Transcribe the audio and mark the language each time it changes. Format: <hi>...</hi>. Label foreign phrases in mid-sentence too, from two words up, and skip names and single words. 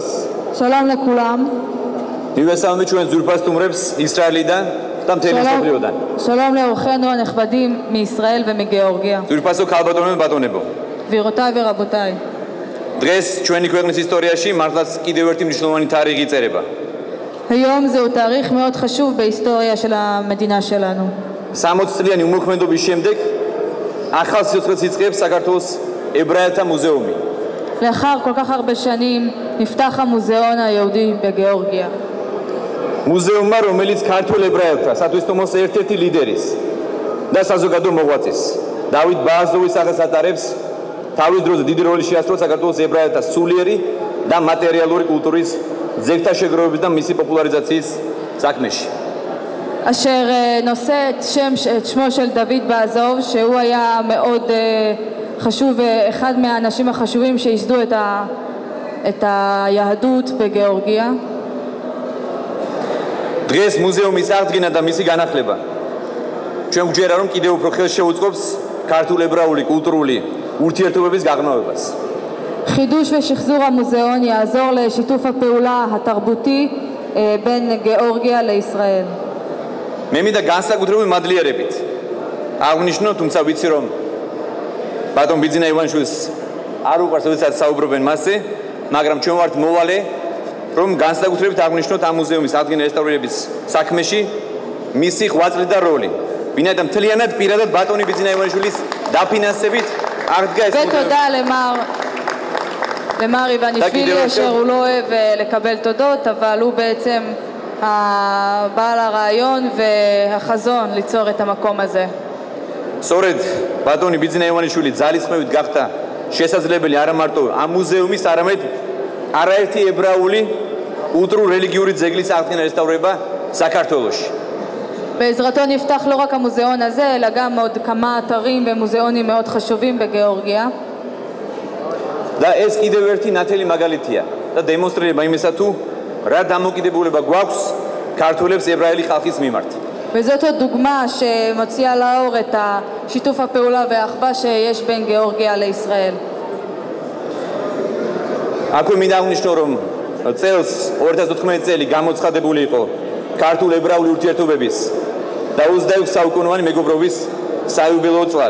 <he>שלום לכולם.</he> <ka>მივესალმებით ჩვენ ძვირფას სტუმრებს ისრაელიდან და მთელი მსოფლიოდან.</ka> <he>Shalom לאורחינו הנכבדים מישראל ומגיאורגיה.</he> <ka>ძვირფასო ქალბატონებო და ბატონებო.</ka> <he>גבירותיי ורבותיי.</he> <ka>დღეს ჩვენი ქვეყნის ისტორიაში მართლაც კიდევ ერთი მნიშვნელოვანი თარიღი იწერება.</ka> <he>היום זהו תאריך מאוד חשוב בהיסטוריה של המדינה שלנו.</he> <ka>60 წლიანი უმოქმედობის შემდეგ ახალ სიცოცხლეს იწყებს საქართველოს ებრაელთა მუზეუმი.</ka> <he>לאחר כל כך הרבה שנים נפתח המוזיאון היהודי בגיאורגיה.</he> <ka>მუზეუმმა, რომელიც ქართულ ებრაელთა სათვისტომოს ერთ-ერთი ლიდერის და საზოგადო მოღვაწის დავით ბააზოვის სახელს ატარებს, თავის დროზე დიდი როლი შეასრულა საქართველოს ებრაელთა სულიერი და მატერიალური კულტურის ძეგლთა შეგროვების და მისი פופולריזצიის საქმეში.</ka> <he>אשר נושא את שמו של דוד בעזוב, שהוא היה מאוד חשוב ואחד מהאנשים החשובים שייסדו את היהדות בגיאורגיה.</he> <ka>დღეს მუზეუმის აღდგენა და მისი განახლება ჩვენ გვჯერა რომ კიდევ უფრო ხელს შეუწყობს ქართულ-ებრაული კულტურული ურთიერთობების გაღრმავებას.</ka> <he>חידוש ושחזור המוזיאון יעזור לשיתוף הפעולה התרבותי בין גיאורגיה לישראל.</he> <ka>მე მინდა განსაკუთრებული მადლიერებით აღნიშნო, თუმცა ვიცი რომ ბატონ ბიძინა ივანიშვილს არ უყვარს როდესაც საუბრობენ მასზე, მაგრამ ჩვენ ვართ მოვალე რომ განსაკუთრებით აღნიშნოთ ამ მუზეუმის აღდგენა რესტავრირების საქმეში მისი ღვაწლი და როლი. ვინაიდან მთლიანად პირადად ბატონი ბიძინა ივანიშვილის დაფინანსებით აღდგა ეს მუზეუმი.</ka> <he>ותודה למר איוונישווילי, אשר הוא לא אוהב לקבל תודות, אבל הוא בעצם בעל הרעיון והחזון ליצור את המקום הזה.</he> <ka>სწორედ ბატონი ბიძინა ივანიშვილი ძალისხმევით გახდა შესაძლებელი არა მარტო ამ მუზეუმის, არამედ არაერთი ებრაული კულტურულ-რელიგიური ძეგლის აღდგენა რესტავრირება საქართველოში.</ka> <he>בעזרתו נפתח לא רק המוזיאון הזה, אלא גם עוד כמה אתרים ומוזיאונים מאוד חשובים בגיאורגיה.</he> <ka>და ეს კიდევ ერთი ნათელი მაგალითია და დემონსტრირება იმისა თუ რა დამოკიდებულება გვაქვს ქართველებს ებრაელი ხალხის მიმართ.</ka> <he>וזאת עוד דוגמה שמוציאה לאור את שיתוף הפעולה והאחווה שיש בין גיאורגיה לישראל.</he> <ka>აქვე მინდა აღნიშნო რომ წელს 2019 წელი გამოცხადებული იყო ქართულ-ებრაული ურთიერთობების და 26 საუკუნოვანი მეგობრობის საიუბილეო წლად.</ka>